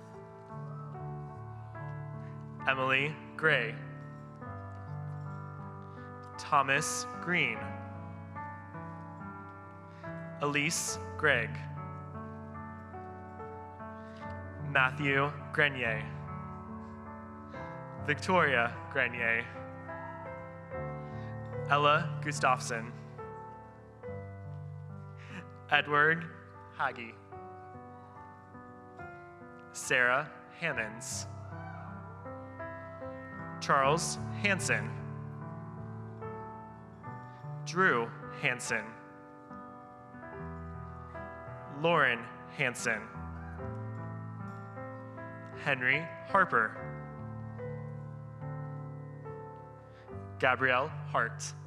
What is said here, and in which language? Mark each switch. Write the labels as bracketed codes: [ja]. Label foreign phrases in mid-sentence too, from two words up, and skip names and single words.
[en] Emily Gray. Thomas Green. Elise Gregg. Matthew Grenier. Victoria Grenier. Ella Gustafson. Edward Haggy. Sarah Hammonds. Charles Hansen. Drew Hansen. Lauren Hansen. Henry Harper. Gabrielle Hart.